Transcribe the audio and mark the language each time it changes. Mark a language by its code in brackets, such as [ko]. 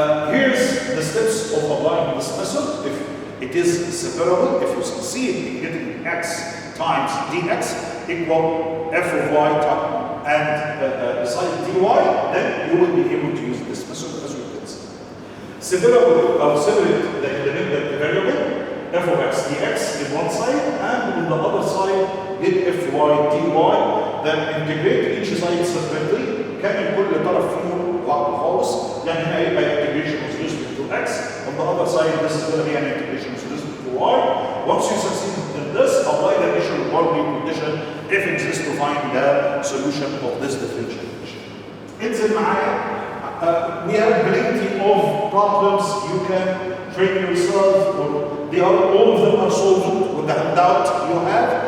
[en] Here's the steps of applying this method. If it is separable, if you succeed in getting x times dx equal f of y and side dy, then you will be able to use this method as we can see. Separable or separate the independent variable f of x dx in one side, and on the other side get fy dy, then integrate each side separately. [ar] كامل كل طرف فيهم لوحده خالص، يعني هنا يبقى [en] integration with respect to x. On the other side, this is going to be an integration with respect to y. Once you succeed in this, apply the initial boundary condition if it exists to find the solution of this differential equation. [ar] انزل معايا. [en] We have plenty of problems you can train yourself, or all of them are solved with the handout you have.